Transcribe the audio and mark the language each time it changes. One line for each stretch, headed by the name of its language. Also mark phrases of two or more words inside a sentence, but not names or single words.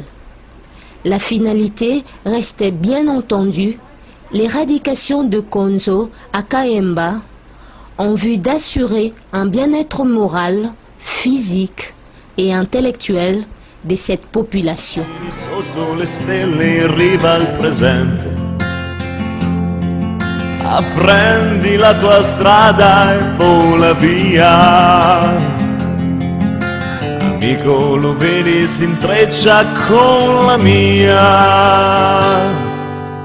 French: La finalité restait bien entendu l'éradication de konzo à Kayemba en vue d'assurer un bien-être moral, physique et intellectuel de cette population.
Italian: Apprendi la tua strada e vola via. Amico, lo vedi, si intreccia con la mia.